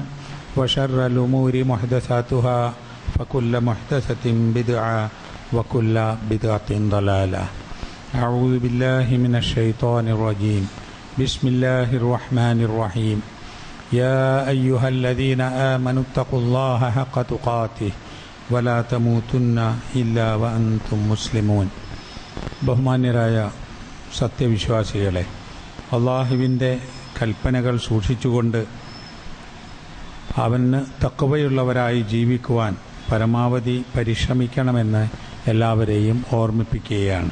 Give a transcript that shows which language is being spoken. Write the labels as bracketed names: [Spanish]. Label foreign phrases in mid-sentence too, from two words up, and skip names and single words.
[Arabic] وشر الأمور محدثاتها فكل محدثة بدعة وكل بدعة ضلالة أعوذ بالله من الشيطان الرجيم بسم الله الرحمن الرحيم يا أيها الذين آمنوا اتقوا الله حق تقاته ولا تموتن إلا وأنتم مسلمون [Malayalam] ബഹുമാന്യരായ സത്യവിശ്വാസികളെ, അള്ളാഹുവിൻ്റെ കൽപ്പനകൾ സൂക്ഷിച്ചുകൊണ്ട് അവന് തഖ്വയുള്ളവരായി ജീവിക്കുവാൻ പരമാവധി പരിശ്രമിക്കണമെന്ന് എല്ലാവരെയും ഓർമ്മിപ്പിക്കുകയാണ്.